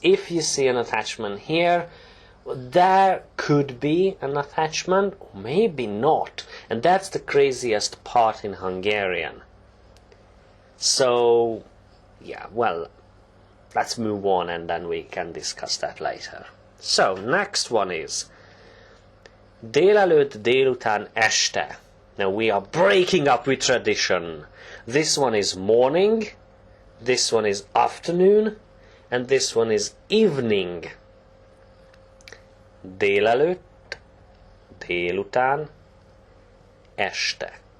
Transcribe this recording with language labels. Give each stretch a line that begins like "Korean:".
English: If you see an attachment here, there could be an attachment, or maybe not. And that's the craziest part in Hungarian. So, yeah, well, let's move on and then we can discuss that later. So, next one is
Hungarian: délelőtt, délután, este.
English: Now we are breaking up with tradition. This one is morning, this one is afternoon, and this one is evening.
Hungarian: Délelőtt, délután, este.